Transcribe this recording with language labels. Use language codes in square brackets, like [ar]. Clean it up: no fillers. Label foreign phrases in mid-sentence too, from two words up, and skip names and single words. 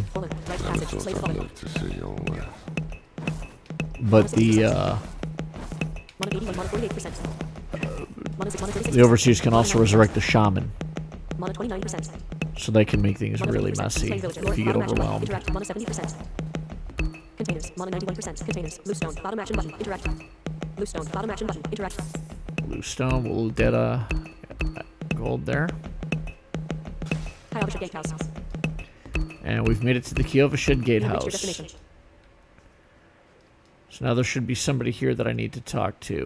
[en] Fallen. Right Never passage. thought Slave I'd fallen. live to see all that. but the Mana 81. Mana 48%. Mana 6. Mana 36%. the overseers can also resurrect the shaman, Mana 29%. so they can make things Mana really 50%. messy Slave village. if you get Bottom action button. overwhelmed. Interact. Mana 70%. Containers. Mana 91%. Containers. Loose stone. Bottom action button. Interact. Loose stone. Bottom action button. Interact. Blue stone, we'll loot that gold there. Kyovashed gatehouse. And we've made it to the Kyovashed You have reached your gatehouse. destination. So now there should be somebody here that I need to talk to.